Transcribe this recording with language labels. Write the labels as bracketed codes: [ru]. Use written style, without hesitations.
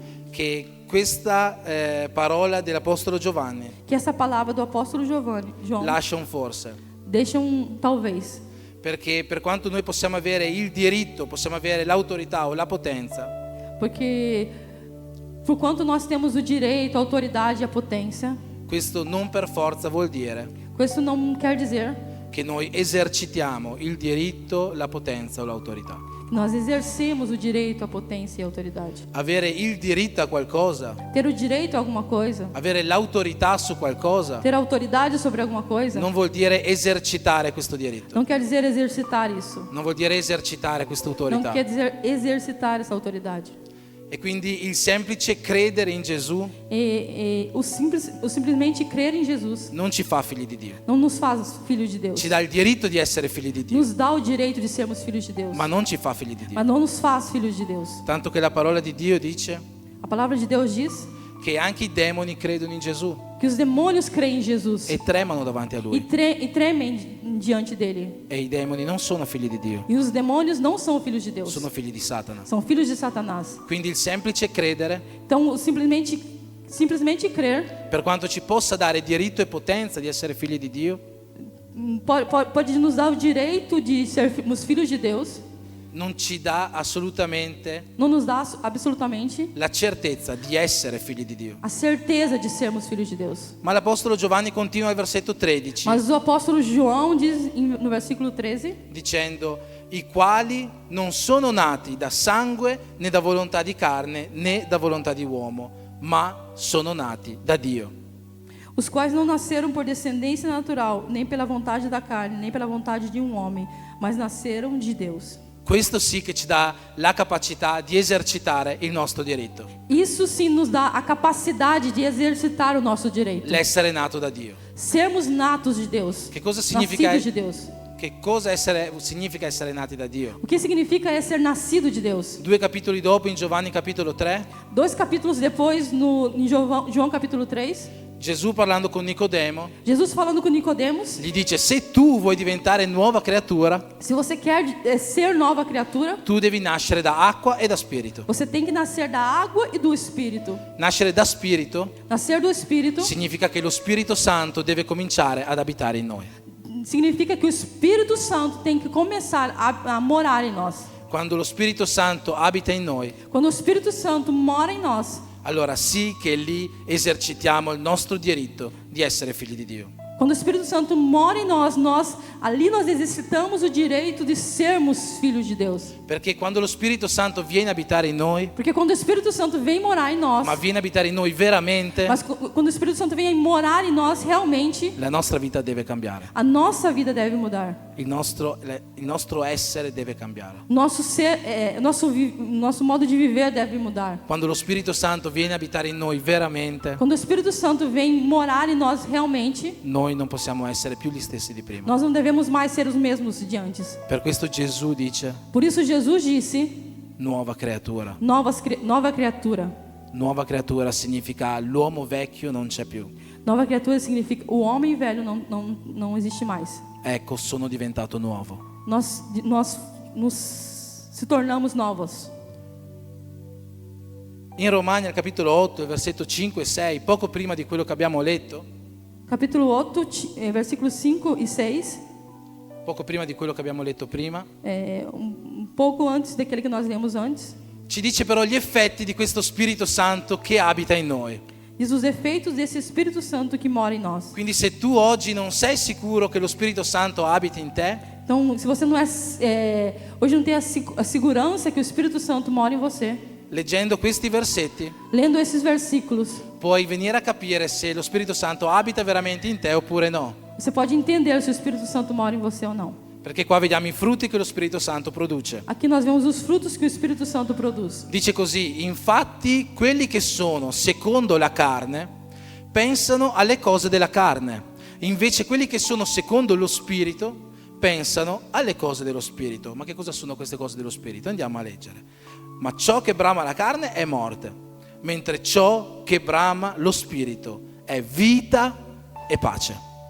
[it] che questa parola dell'Apostolo Giovanni [pt] que essa palavra do apóstolo João [it] lascia un forse. [pt] deixa talvez. [it] Perché per quanto noi possiamo avere il diritto, possiamo avere l'autorità o la potenza, [pt] Porque por quanto nós temos o direito, a autoridade e a potência, [it] questo non per forza vuol dire [pt] isso não quer dizer [it] che noi esercitiamo il diritto, la potenza o l'autorità. [pt] que nós exercemos o direito, a potência e a autoridade. [it] Avere il diritto a qualcosa, [pt] Ter o direito a alguma coisa, [it] avere l'autorità su qualcosa, [pt] ter autoridade sobre alguma coisa, [it] non vuol dire esercitare questo diritto, [pt] não quer dizer exercitar isso. [it] non vuol dire esercitare questa [pt] Não [it] autorità. [pt] quer dizer exercitar essa autoridade. [it] E quindi il semplice credere in Gesù [pt] O simplesmente crer em Jesus [it] non ci fa figli di Dio, [pt] não nos faz filhos de Deus. [it] ci dà il diritto di essere figli di Dio, [pt] Nos dá o direito de sermos filhos de Deus, [it] ma non ci fa figli di Dio. [pt] mas não nos faz filhos de Deus. [it] Tanto che la parola di Dio dice [pt] A palavra de Deus diz [it] che anche i demoni credono in Gesù [pt] que os demônios creem em Jesus [it] e tremano davanti a [pt] e [it] Lui. [pt] tremem diante dele. [it] E i demoni non sono figli di Dio, [pt] E os demônios não são filhos de Deus, [it] sono figli di Satana. [pt] são filhos de Satanás. [it] Quindi il semplice credere, [pt] Então, simplesmente crer [it] per quanto ci possa dare diritto e potenza di essere figli di Dio, [pt] pode nos dar o direito de sermos filhos de Deus, [it] non ci dà assolutamente [pt] não nos dá absolutamente [it] la certezza di essere figli di Dio. [pt] a certeza de sermos filhos de Deus. [it] Ma l'Apostolo Giovanni continua al versetto 13 [pt] Mas o apóstolo João diz no versículo 13: [it] dicendo: i quali non sono nati da sangue né da volontà di carne né da volontà di uomo, ma sono nati da Dio. [pt] os quais não nasceram por descendência natural, nem pela vontade da carne, nem pela vontade de um homem, mas nasceram de Deus. [it] Questo sì che ci dà la capacità di esercitare il nostro diritto, [pt] Isso sim nos dá a capacidade de exercitar o nosso direito. [it] l'essere nato da Dio. [pt] Sermos natos de Deus. [it] Che cosa significa [pt] Nascidos de Deus. [it] Che cosa significa essere nati da Dio? [pt] O que significa é ser nascido de Deus? [it] 2 capitoli dopo, in Giovanni capitolo 3, [pt] 2 capítulos depois, em João capítulo 3, [it] Gesù parlando con Nicodemo [pt] Jesus falando com Nicodemos, [it] gli dice: se tu vuoi diventare nuova creatura, [pt] se você quer ser nova criatura, [it] tu devi nascere da acqua e da spirito. [pt] você tem que nascer da água e do Espírito. [it] Nascere da spirito [pt] Nascer do Espírito [it] significa che lo Spirito Santo deve cominciare ad abitare in noi. [pt] significa que o Espírito Santo tem que começar a morar em nós. [it] Quando lo Spirito Santo abita in noi, [pt] Quando o Espírito Santo mora em nós, [it] allora sì che lì esercitiamo il nostro diritto di essere figli di Dio. [pt] quando o Espírito Santo mora em nós ali nós exercitamos o direito de sermos filhos de Deus. [it] Perché quando lo Spirito Santo viene a abitare in noi, [pt] Porque quando o Espírito Santo vem morar em nós, [it] ma viene a abitare in noi veramente, [pt] mas quando o Espírito Santo vem morar em nós realmente, [it] la nostra vita deve cambiare. [pt] a nossa vida deve mudar. [it] Il nostro essere deve cambiare. [pt] Nosso ser, nosso modo de viver deve mudar. [it] Quando lo Spirito Santo viene a abitare in noi veramente, [pt] Quando o Espírito Santo vem morar em nós realmente, [it] noi non possiamo essere più gli stessi di prima. [pt] nós não devemos mais ser os mesmos de antes. [it] Per questo Gesù dice: [pt] Por isso Jesus disse: [it] nuova creatura. [pt] nova criatura. [it] Nuova creatura significa l'uomo vecchio non c'è più. [pt] Nova criatura significa o homem velho não existe mais. [it] Ecco, sono diventato nuovo. [pt] Nós nos se tornamos novos. [it] In Romani al capitolo 8, il versetto 5 e 6, poco prima di quello che abbiamo letto, [pt] Capítulo 8, versículos 5 e 6, [it] poco prima di quello che abbiamo letto prima, [pt] pouco antes daquele que nós lemos antes, [it] ci dice però gli effetti di questo Spirito Santo che abita in noi. [pt] diz os efeitos desse Espírito Santo que mora em nós. [it] Quindi se tu oggi non sei sicuro che lo Spirito Santo abiti in te, [pt] Então, se você não hoje não tem a segurança que o Espírito Santo mora em você, [it] leggendo questi versetti, [pt] lendo esses versículos, [it] puoi venire a capire se lo Spirito Santo abita veramente in te oppure no. [pt] você pode entender se o Espírito Santo mora em você ou não. [it] Perché qua vediamo i frutti che lo Spirito Santo produce. [pt] Aqui nós vemos os frutos que o Espírito Santo produz. [it] Dice così: infatti quelli che sono secondo la carne pensano alle cose della carne, invece quelli che sono secondo lo Spirito pensano alle cose dello Spirito. Ma che cosa sono queste cose dello Spirito? Andiamo a leggere. Ma ciò che brama la carne è morte, mentre ciò che brama lo Spirito è vita e pace.